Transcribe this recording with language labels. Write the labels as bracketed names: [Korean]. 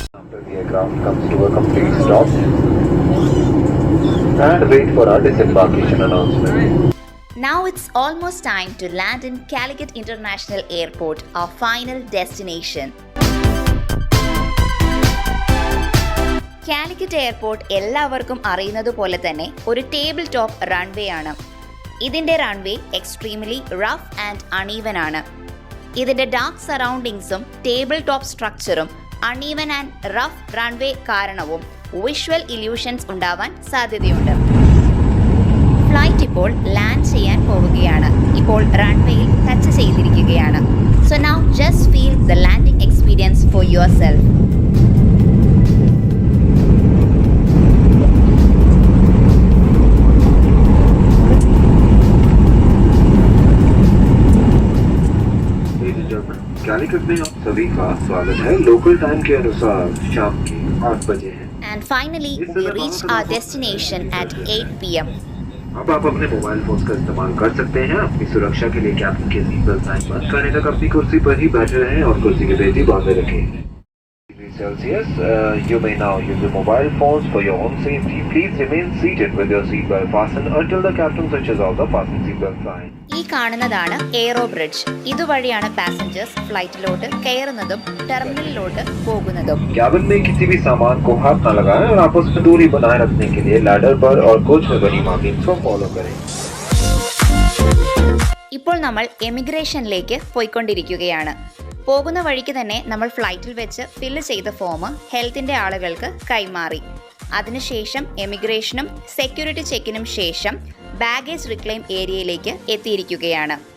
[English] The aircraft comes to a complete stop and wait for our disembarkation announcement. Now it's almost time to land in Calicut International Airport, our final destination. [Malayalam] Calicut airport എല്ലാവർക്കും അറിയുന്നത് പോലെ തന്നെ ഒരു table top runway ആണ്. ഇതിൻ്റെ runway [English] extremely rough and uneven [Malayalam] ആണ്. ഇതിൻ്റെ dark സറൗണ്ടിങ്സും table top സ്ട്രക്ചറും [English] uneven and rough runway [Malayalam] കാരണവും വിഷ്വൽ ഇല്യൂഷൻസ് ഉണ്ടാവാൻ സാധ്യതയുണ്ട്. ഫ്ലൈറ്റ് ഇപ്പോൾ ലാൻഡ് ചെയ്യാൻ പോവുകയാണ്. ഇപ്പോൾ റൺവേയിൽ ടച്ച് ചെയ്തിരിക്കുകയാണ്. [English] So now just feel the landing experience for yourself. [Hindi] Calicut में आप सभी का स्वागत है. लोकल टाइम के अनुसार शाम के 8 बजे है. [English] And finally, we reached our destination at 8 p.m. [Hindi] अब आप अपने मोबाइल फोन का इस्तेमाल कर सकते हैं. अपनी सुरक्षा के लिए कैप्टन के सीट बेल्ट साइन बंद करने तक अपनी कुर्सी पर ही बैठे रहें और कुर्सी की बेटी बांधे रखें. [English] Celsius, you may now use your mobile phones for your own safety. Please remain seated with your seatbelt fastened until the captain switches off the fasten seatbelt sign. [Malayalam] ഈ കാണുന്നതാണ് എയ്റോ ബ്രിഡ്ജ്. ഇതുവഴിയാണ് പാസഞ്ചേഴ്സ് ഫ്ലൈറ്റിലോട്ട് കയറുന്നതും ടെർമിനലിലോട്ട് പോകുന്നതും. [Hindi] Cabin में किसी भी सामान को हाथ न लगाएं और आपस में दूरी बनाए रखने के लिए लैडर पर और कोच में बनी मार्किंग्स को फॉलो करें. [Malayalam] ഇപ്പോൾ നമ്മൾ എമിഗ്രേഷനിലേക്ക് പോയിക്കൊണ്ടിരിക്കുകയാണ്. പോകുന്ന വഴിക്ക് തന്നെ നമ്മൾ ഫ്ലൈറ്റിൽ വെച്ച് ഫില്ല് ചെയ്ത ഫോം ഹെൽത്തിൻ്റെ ആളുകൾക്ക് കൈമാറി. അതിനുശേഷം എമിഗ്രേഷനും സെക്യൂരിറ്റി ചെക്കിനും ശേഷം ബാഗേജ് റിക്ലെയിം ഏരിയയിലേക്ക് എത്തിയിരിക്കുകയാണ്.